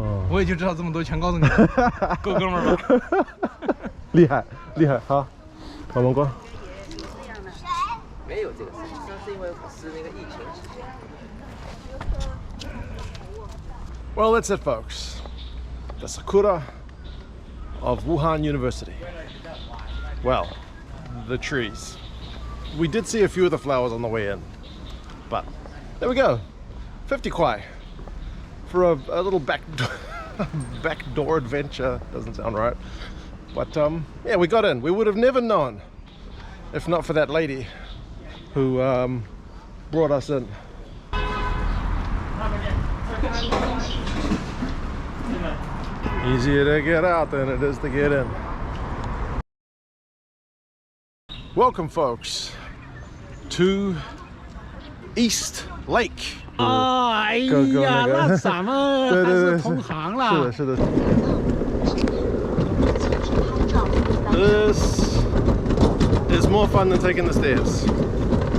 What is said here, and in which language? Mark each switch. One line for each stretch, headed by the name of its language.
Chinese: 我也就知道这么多，全告诉你，够哥们儿吧？厉害，好，我们过。没有这个事情，是因为是那个疫情期间。
English: Well, that's it, folks. The sakura of Wuhan University. Well, the trees. We did see a few of the flowers on the way in, but there we go. 50 kwai for a little backdoor adventure. Doesn't sound right, but yeah, we got in. We would have never known if not for that lady who brought us in. Easier to get out than it is to get in. Welcome, folks, to East Lake.
Chinese: 哎呀，那咱们还是同行了。是的。
English: This is more fun than taking the stairs.